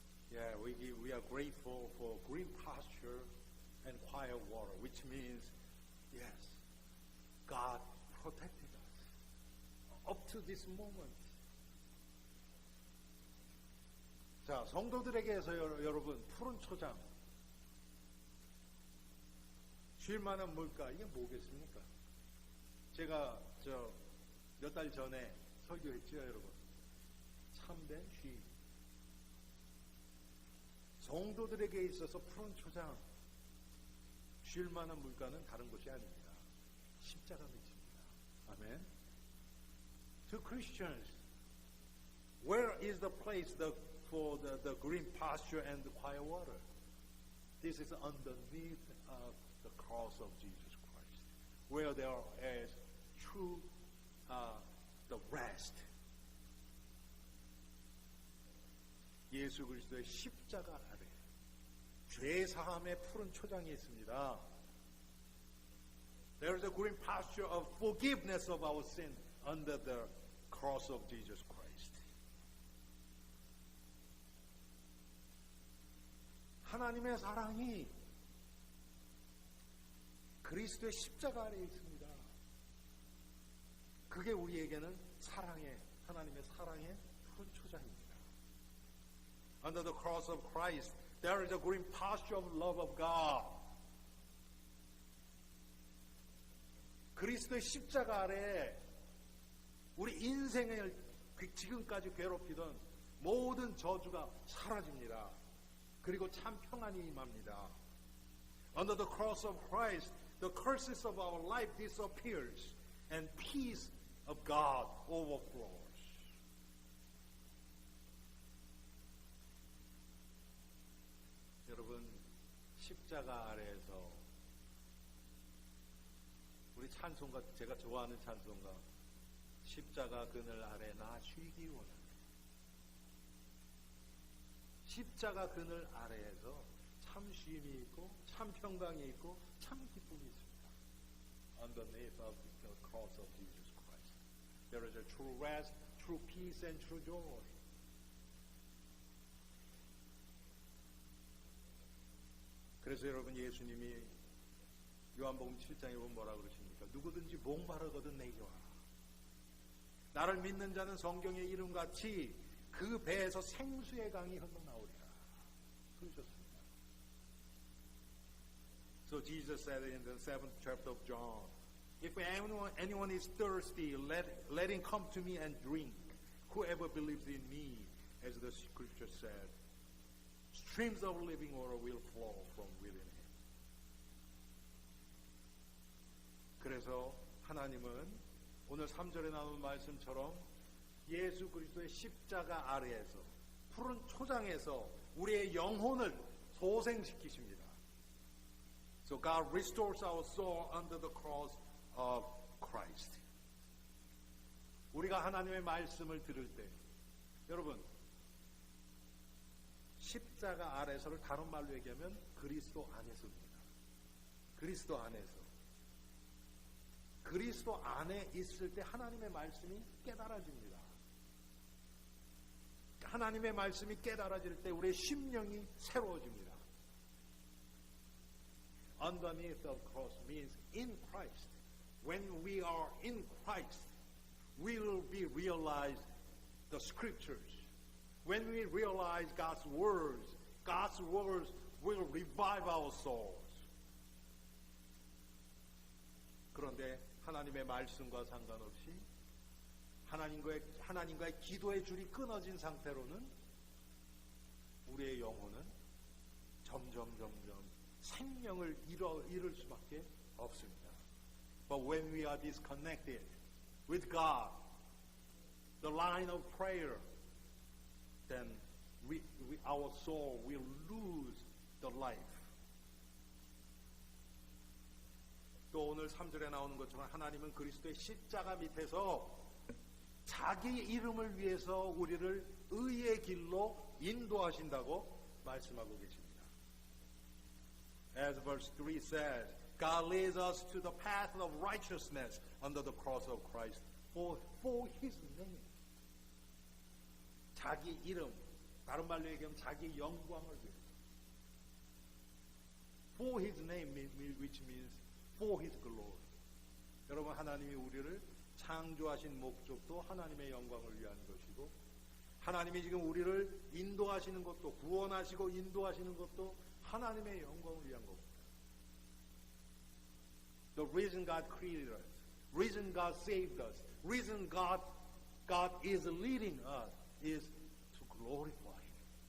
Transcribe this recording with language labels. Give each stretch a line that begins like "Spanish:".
English: Yeah, we are grateful for green pasture and quiet water, which means, yes, God protected us up to this moment.
Korean: 자, 성도들에게서 여러분 푸른 초장, 쉴 만한 물가 이게 뭐겠습니까? 제가 몇 달 전에 설교했죠, 여러분. 참된 쉼. 성도들에게 있어서 푸른 초장, 쉴 만한 물가는 다른 것이 아닙니다. 십자가 밑입니다. 아멘.
English: To Christians, where is the place for the green pasture and the quiet water? This is underneath the cross of Jesus Christ, where there is true the rest.
Korean: 예수 그리스도의 십자가 아래 죄 사함의 푸른 초장이 있습니다.
English: There is a green pasture of forgiveness of our sin under the cross of Jesus Christ.
Korean: 하나님의 사랑이 그리스도의 십자가 아래에 있습니다. 그게 우리에게는 하나님의 사랑의 푸른 초장입니다.
English: Under the cross of Christ, there is a green pasture of love of God.
Korean: 그리스도의 십자가 아래 우리 인생을 지금까지 괴롭히던 모든 저주가 사라집니다. 그리고 참 평안이 임합니다.
English: Under the cross of Christ, the curses of our life disappears and peace of God overflows.
Korean: 여러분, 십자가 아래에서 우리 찬송가, 제가 좋아하는 찬송가, 십자가 그늘 아래 나 쉬기 원하네. 십자가 그늘 아래에서 참 쉼이 있고 참 평강이 있고 참 기쁨이 있습니다.
English: Underneath of the cross of Jesus Christ, there is a true rest, true peace, and true joy.
Korean: 그래서 여러분 예수님이 요한복음 7장에 보면 뭐라 그러십니까? 누구든지 목마르거든 내게 와라. 나를 믿는 자는 성경의 이름같이 그 배에서 생수의 강이 흘러나오리라. 그러셨습니다.
English: So Jesus said in the 7th chapter of John, if anyone is thirsty, let him come to me and drink. Whoever believes in me, as the scripture said, streams of living water will flow from within him.
Korean: 그래서 하나님은 오늘 3절에 나온 말씀처럼 예수 그리스도의 십자가 아래에서 푸른 초장에서 우리의 영혼을 소생시키십니다.
English: So God restores our soul under the cross of Christ.
Korean: 우리가 하나님의 말씀을 들을 때 여러분 십자가 아래서를 다른 말로 얘기하면 그리스도 안에서입니다. 그리스도 안에서. 그리스도 안에 있을 때 하나님의 말씀이 깨달아집니다. 하나님의 말씀이 깨달아질 때 우리의 심령이 새로워집니다.
English: Underneath the cross means in Christ. When we are in Christ, we will be realized the scriptures. When we realize God's words will revive our souls.
Korean: 그런데 하나님의 말씀과 상관없이 하나님과의 기도의 줄이 끊어진 상태로는 우리의 영혼은 점점 생명을 잃을 수밖에 없습니다.
English: But when we are disconnected with God, the line of prayer, then our soul will lose the life.
Korean: 또 오늘 3절에 나오는 것처럼 하나님은 그리스도의 십자가 밑에서 자기 이름을 위해서 우리를 의의 길로 인도하신다고 말씀하고 계십니다.
English: As verse 3 says, God leads us to the path of righteousness under the cross of Christ for His name.
Korean: 자기 이름, 다른 말로 얘기하면 자기 영광을 위해.
English: For His name, which means for His glory.
Korean: 여러분, 하나님이 우리를 창조하신 목적도 하나님의 영광을 위한 것이고, 하나님이 지금 우리를 인도하시는 것도, 구원하시고 인도하시는 것도 하나님의 영광을 위한 겁니다.
English: The reason God created us, reason God saved us, reason God is leading us is to glorify Him.